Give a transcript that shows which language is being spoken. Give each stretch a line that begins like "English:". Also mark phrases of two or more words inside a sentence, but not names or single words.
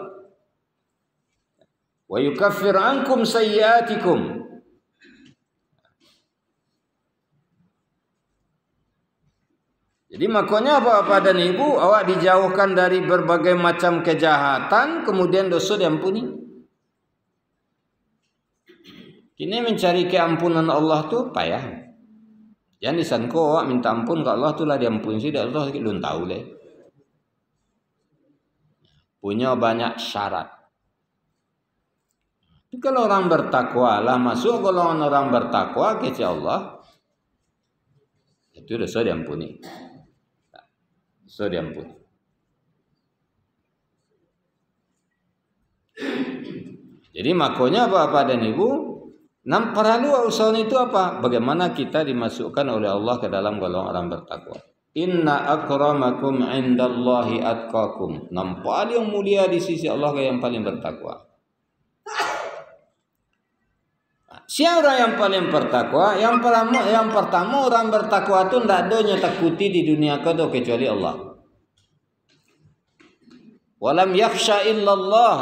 Arabic: ويكفر عنكم سيئاتكم.
Indonesian: Jadi makanya Bapak dan Ibu, awak dijauhkan dari berbagai macam kejahatan, kemudian dosa diampuni. Kini mencari keampunan Allah tu payah. Jangan disangka awak minta ampun ke Allah tu lah diampuni sih, Allah belum tahu leh. Punya banyak syarat. Tapi kalau orang bertakwa lah masuk golongan orang bertakwa kepada Allah, itu dosa diampuni. Dosa diampuni. Jadi makanya Bapak dan Ibu, perlu usaha itu apa? Bagaimana kita dimasukkan oleh Allah ke dalam golongan orang bertakwa.
Arabic: إن أكرمكم عند الله أتقاكم.
Indonesian: Nampak yang mulia di sisi Allah yang paling bertakwa. Siapa yang paling bertakwa? Yang pertama orang bertakwa itu tidak ada yang takuti di dunia kau kecuali Allah.
Arabic: ولم يخش إلا الله.